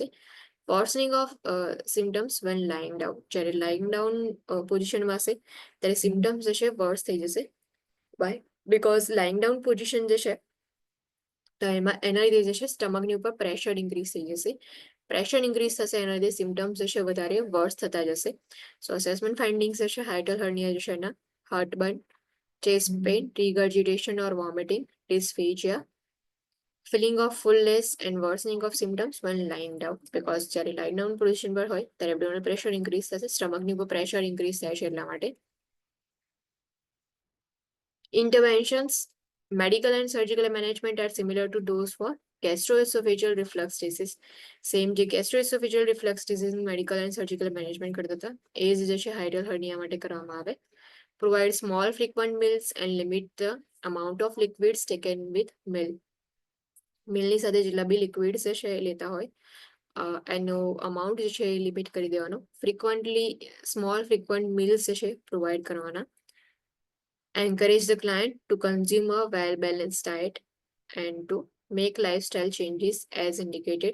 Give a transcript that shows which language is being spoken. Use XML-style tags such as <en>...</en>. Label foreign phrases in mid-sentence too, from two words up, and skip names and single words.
<en>worsening of symptoms when lying down,</en> <gu>જ્યારે</gu> <en>lying down</en> <gu>પોઝિશનમાં હશે ત્યારે સિમ્ટમ્સ જે છે વર્સ થઈ જશે.</gu> <en>by because lying down position</en> <gu>જે છે તો એમાં એના લીધે જે છે સ્ટમકની ઉપર</gu> <en>pressure increase</en> <gu>થઈ જશે.</gu> <en>pressure increase</en> <gu>થશે એના લીધે સિમ્ટમ્સ જે છે વધારે વર્સ થતા જશે.</gu> <en>so assessment findings</en> <gu>જે છે</gu> <en>hiatal hernia</en> <gu>જે છે એના હાર્ટબર્ન,</gu> <en>chest pain, regurgitation or vomiting, dysphagia, feeling of fullness and worsening of symptoms when lying down.</en> <gu>Because જ્યારે</gu> <en>lying down position</en> <gu>પર હોય ત્યારે</gu> <en>abdominal pressure increase</en> <gu>થશે, સ્ટમકની ઉપર</gu> <en>pressure increase</en> <gu>થાય છે એટલા માટે.</gu> <en>Interventions, medical and surgical management are similar to those for gastroesophageal reflux disease.</en> <gu>સેમ જે</gu> <en>gastroesophageal reflux disease medical and surgical management</en> <gu>કરતા હતા એ જ જે છે</gu> <en>hiatal hernia</en> <gu>માટે કરવામાં આવે.</gu> <en>Provide small frequent meals and limit the amount of liquids taken with meal.</en> <gu>મિલની સાથે જેટલા બી લિક્વિડ્સ છે એ લેતા હોય એનો અમાઉન્ટ જે છે એ લિમિટ કરી દેવાનો.</gu> <en>frequently small frequent meals</en> <gu>જે છે પ્રોવાઈડ કરવાના.</gu> <en>encourage the client to consume a well balanced diet and to make lifestyle changes as indicated.</en>